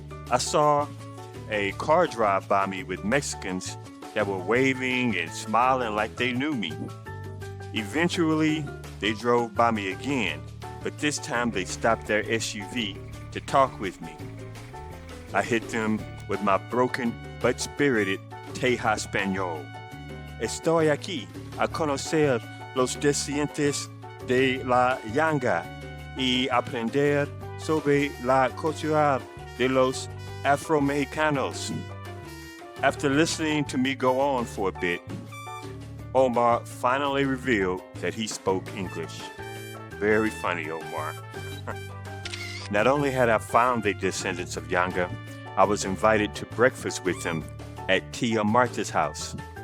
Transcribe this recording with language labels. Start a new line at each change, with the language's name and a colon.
English: I saw a car drive by me with Mexicans that were waving and smiling like they knew me. Eventually, they drove by me again, but this time they stopped their SUV to talk with me. I hit them with my broken but spirited Teja Español.
Spanish: Estoy aquí a conocer los descendientes de la Yanga y aprender sobre la cultura de los Afro-Mexicanos.
English: After listening to me go on for a bit, Omar finally revealed that he spoke English. Very funny, Omar. Not only had I found the Descendants of Yanga, I was invited to breakfast with them at Tia Martha's house.